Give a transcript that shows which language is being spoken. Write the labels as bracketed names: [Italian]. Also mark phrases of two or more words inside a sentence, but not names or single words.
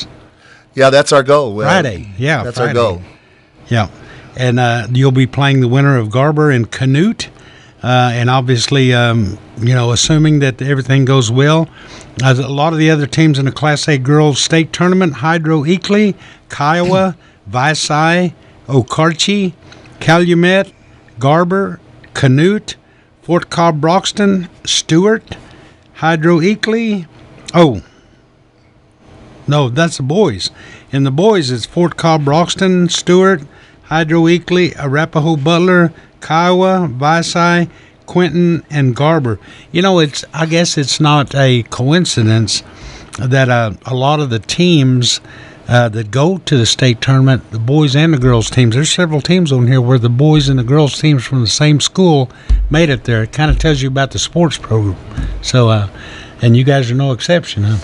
[English] Yeah, that's our goal. Friday, that's Friday. our goal. Yeah, and you'll be playing the winner of Garber and Canute, and obviously, assuming that everything goes well, a lot of the other teams in the Class A girls state tournament: Hydro Eakly, Kiowa, Visay, Okarche, Calumet, Garber, Canute, Fort Cobb Broxton, Stewart, Hydro Eakly. Oh, no, that's the boys. In the boys, it's Fort Cobb Broxton, Stewart, Hydro Eakly, Arapahoe Butler, Kiowa, Visay, Quinton, and Garber. I guess it's not a coincidence that a lot of the teams that go to the state tournament, the boys and the girls teams, there's several teams on here where the boys and the girls teams from the same school made it there. It kind of tells you about the sports program. So, and you guys are no exception, huh?